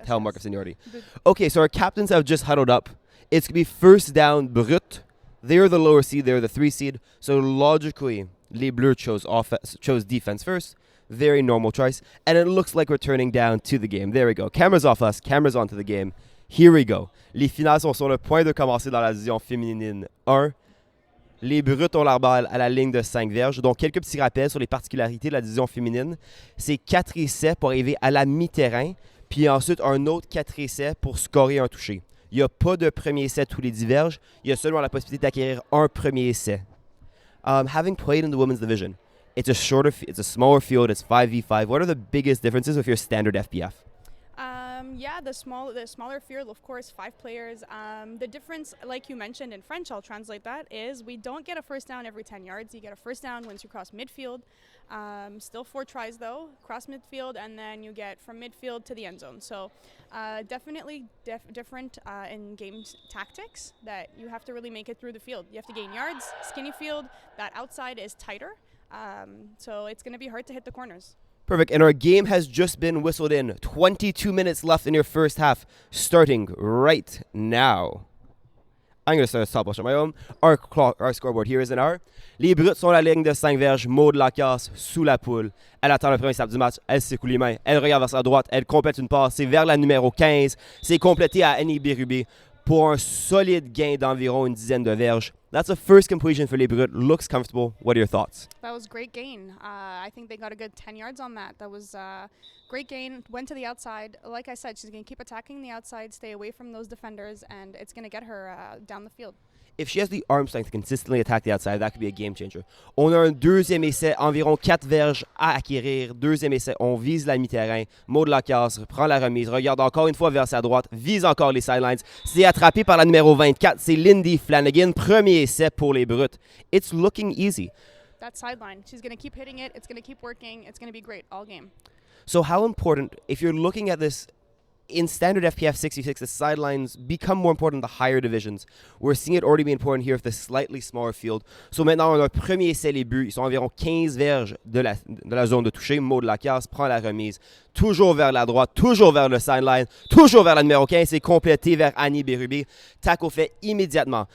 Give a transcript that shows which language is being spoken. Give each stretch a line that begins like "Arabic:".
English: hallmark of seniority. The- Okay, so our captains have just huddled up. It's going to be first down, Brut. They're the lower seed. They're the 3 seed. So logically, Les Bleus chose defense first. Very normal choice. And it looks like we're turning down to the game. There we go. Cameras off us. Cameras onto the game. Here we go.
French: Les finales sont sur le point de commencer dans la division féminine 1. Les Bruts ont la balle à la ligne de 5 verges. Donc, quelques petits rappels sur les particularités de la division féminine. C'est 4 essais pour arriver à la mi-terrain. Puis ensuite, un autre 4 essais pour scorer un touché. Il n'y a pas de premier essai tous les diverges. Il y a seulement la possibilité d'acquérir un premier essai.
English: Having played in the women's division, it's a smaller field. It's 5v5. What are the biggest differences with your standard FPF? The smaller field, of course, 5 players. The difference, like you mentioned in French, I'll translate that, is we don't get a first down every 10 yards. You get a first down once you cross midfield. Still 4 tries though, cross midfield, and then you get from midfield to the end zone. So definitely different in game tactics that you have to really make it through the field. You have to gain yards, skinny field, that outside is tighter. So it's going to be hard to hit the corners. Perfect. And our game has just been whistled in. 22 minutes left in your first half, starting right now. I'm going to start a stopwatch on my own. Our scoreboard here is an hour.
French: Les Bruts sont à la ligne de 5 verges. Maud Lacasse sous la poule. Elle attend le premier snap du match. Elle secoue les mains. Elle regarde vers sa droite. Elle complète une passe. C'est vers la numéro 15. C'est complété à Annie Bérubé pour un solide gain d'environ une dizaine de verges.
English: That's a first completion for Les Bruts. Looks comfortable. What are your thoughts? That was great gain. I think they got a good 10 yards on that. That was great gain. Went to the outside. Like I said, she's going to keep attacking the outside, stay away from those defenders, and it's going to get her down the field. If she has the arm strength to consistently attack the outside, that could be a game changer.
French: On a un deuxième essai, environ 4 verges à acquérir. Deuxième essai, on vise la mi-terrain. Maud Lacasse prend la remise, regarde encore une fois vers sa droite, vise encore les sidelines. C'est attrapé par la numéro 24, c'est Lindy Flanagan. Premier essai pour les Bruts.
English: It's looking easy. That sideline, she's going to keep hitting it. It's going to keep working. It's going to be great all game. So how important, if you're looking at this in standard FPF 66, the sidelines become more important in the higher divisions. We're seeing it already be important here with the slightly smaller field.
French: So maintenant, on a un premier essai, les buts. Ils sont environ 15 verges de la zone de toucher. Maud Lacasse prend la remise. Toujours vers la droite, toujours vers le sideline, toujours vers la numéro 15. C'est complété vers Annie Bérubé. Tackle fait immédiatement.